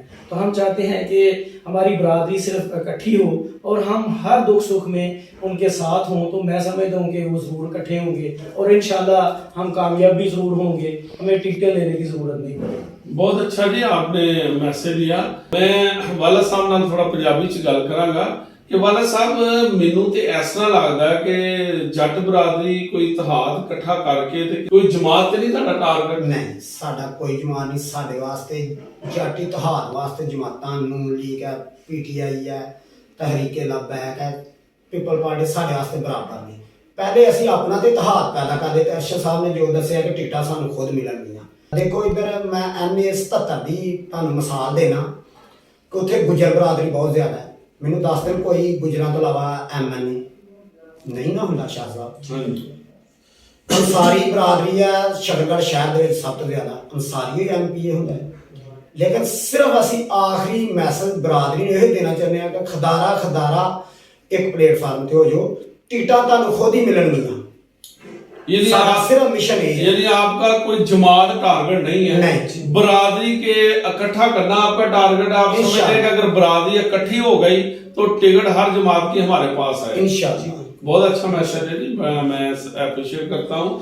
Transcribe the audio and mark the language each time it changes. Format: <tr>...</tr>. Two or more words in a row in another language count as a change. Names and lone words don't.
<ur>تو ہم چاہتے ہیں کہ ہماری برادری صرف اکٹھی ہو اور ہم ہر دکھ سکھ میں ان کے ساتھ ہوں، تو میں سمجھتا ہوں کہ وہ ضرور اکٹھے ہوں گے اور انشاءاللہ ہم کامیاب بھی ضرور ہوں گے، ہمیں ٹکٹیں لینے کی ضرورت نہیں پڑے گی۔ بہت اچھا جی آپ نے میسج دیا۔</ur> <pa>میں والد صاحب نال تھوڑا پنجابی چ گل کراں گا کہ والد صاحب مینوں تے اس طرح لگدا ہے کہ جٹ برادری کوئی اتحاد اکٹھا کر کے تے کوئی جماعت تے نہیں تہاڈا ٹارگٹ؟ نہیں، ساڈا کوئی جماعت نہیں، ساڈے واسطے جٹ اتحاد واسطے جماعتاں نون لیگ ہے، پی ٹی آئی ہے، تحریک لبیک ہے، پیپل پارٹی ساڈے واسطے برابر نہیں۔ پہلے اسی اپنا تے اتحاد پیدا کر دیتے۔ ارشد صاحب نے جو دسیا کہ ٹکٹاں سانوں خود ملن گیاں، دیکھو ادھر میں MA 77 دی تانوں مثال دینا کہ اتنے گجر برادری بہت زیادہ ہے، ਮੈਨੂੰ ਦੱਸ ਦੇਣ ਕੋਈ ਗੁਜਰਾਂ ਤੋਂ ਇਲਾਵਾ MLA ਨਹੀਂ ਨਾ ਹੁੰਦਾ ਸ਼ਾਹ ਸਾਹਿਬ। ਹਾਂਜੀ ਅੰਸਾਰੀ ਬਰਾਦਰੀ ਹੈ ਸ਼ਕਰਗੜ੍ਹ ਸ਼ਹਿਰ ਦੇ ਵਿੱਚ ਸਭ ਤੋਂ ਜ਼ਿਆਦਾ, ਅੰਸਾਰੀ MPA ਹੁੰਦਾ ਹੈ। ਲੇਕਿਨ ਸਿਰਫ ਅਸੀਂ ਆਖਰੀ ਮੈਸੇਜ ਬਰਾਦਰੀ ਨੂੰ ਇਹ ਦੇਣਾ ਚਾਹੁੰਦੇ ਹਾਂ ਕਿ ਖਦਾਰਾ ਇੱਕ ਪਲੇਟਫਾਰਮ ਤੇ ਹੋ ਜਾਓ, ਟੀਟਾਂ ਤੁਹਾਨੂੰ ਖੁਦ ਹੀ ਮਿਲਣਗੀਆਂ।</pa> <ur>यानी सारा आप صرف مشن ہے, یعنی آپ کا کوئی جماعت ٹارگٹ نہیں ہے, नहीं। برادری کے اکٹھا کرنا آپ کا ٹارگٹ ہے۔ آپ سمجھتے ہیں کہ اگر برادری اکٹھی ہو گئی تو ٹکٹ ہر جماعت کی ہمارے پاس ہے. इंशाअल्लाह। بہت اچھا میسج ہے جی، میں اپریشیئیٹ کرتا ہوں.</ur>